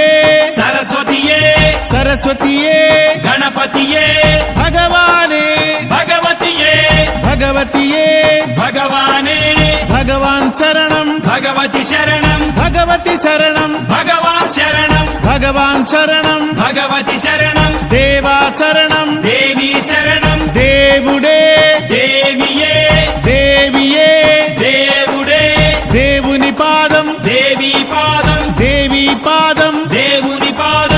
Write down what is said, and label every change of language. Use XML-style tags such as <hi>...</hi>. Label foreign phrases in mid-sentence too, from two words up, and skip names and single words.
<ml>സരസ്വതിയേ സരസ്വതിയേ ഗണപതിയേ ഭഗവാനേ ഭഗവതിയേ ഭഗവതിയേ ഭഗവാനേ ഭഗവാൻ ശരണം ഭഗവതി ശരണം ഭഗവതി ശരണം ഭഗവാൻ ശരണം</ml> <te>భగవాన్ శరణం భగవతి శరణం దేవా శరణం దేవి శరణం దేవుడే దేవియే దేవియే దేవుడే దేవుని పాదం దేవి పాదం దేవి పాదం దేవుని పాదం</te>